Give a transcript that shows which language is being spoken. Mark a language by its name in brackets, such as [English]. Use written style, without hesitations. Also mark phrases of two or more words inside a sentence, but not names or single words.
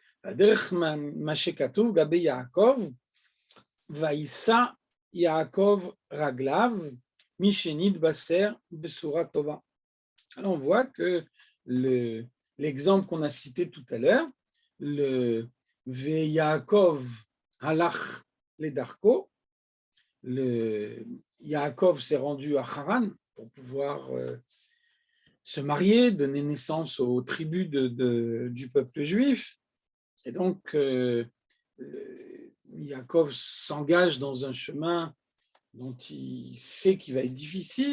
[Hebrew] וישא יעקב רגליו, מי שנתבשר בשורה טובה. [French] Alors on voit que l'exemple qu'on a cité tout à l'heure, le [Hebrew] ויעקב הלך לדרכו, [French] le Yaakov s'est rendu à Haran pour pouvoir se marier, donner naissance aux tribus du peuple juif. Et donc, Yaakov s'engage dans un chemin dont il sait qu'il va être difficile.